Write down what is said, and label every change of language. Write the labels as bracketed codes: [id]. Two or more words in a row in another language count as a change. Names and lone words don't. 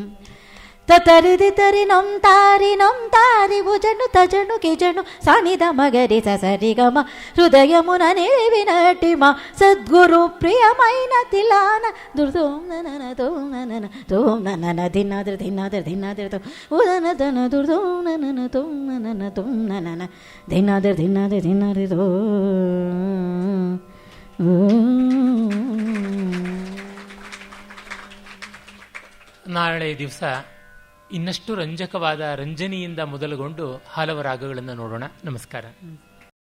[te] తరి దిత్తరి నొం తారి ఉజను తజను కిజను సానిద మగరి సరి గమ, హృదయమున నిలివినట్టి మా సద్గురు ప్రియమైన తిలాన దుర్తోం నన తోం నన తోం నన ధిన్నాద్రి ధిన్నాద్రి ధిన్నాద్రి తోం ఉదన తన దుర్తోం నన తోం నన తోం నన ధిన్నాద్రి ధిన్నాద్రి ధిన్నాద్రి తోం. [kn] ನಾಳೆ ದಿವಸ ಇನ್ನಷ್ಟು ರಂಜಕವಾದ ರಂಜನಿಯಿಂದ ಮೊದಲುಗೊಂಡು ಹಲವು ರಾಗಗಳನ್ನು ನೋಡೋಣ. ನಮಸ್ಕಾರ.